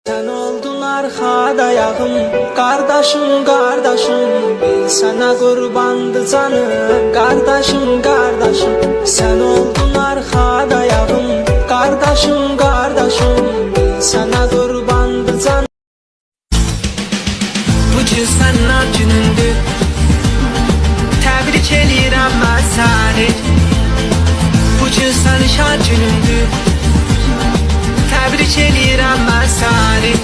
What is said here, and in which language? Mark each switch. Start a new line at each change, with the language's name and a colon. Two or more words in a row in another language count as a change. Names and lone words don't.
Turkish: Sen oldun
Azerbaijani: arxa dayağım,
Turkish: kardeşim kardeşim, bil sana kurbandı canım, kardeşim kardeşim. Sen oldun
Azerbaijani: arxa dayağım,
Turkish: kardeşim kardeşim, bil sana kurbandı canım.
Azerbaijani: Bu gün səndən günündür, təbrik eləyirəm mən səni. Bu gün sənin şad günündür, təbrik eləyirəm mən səni.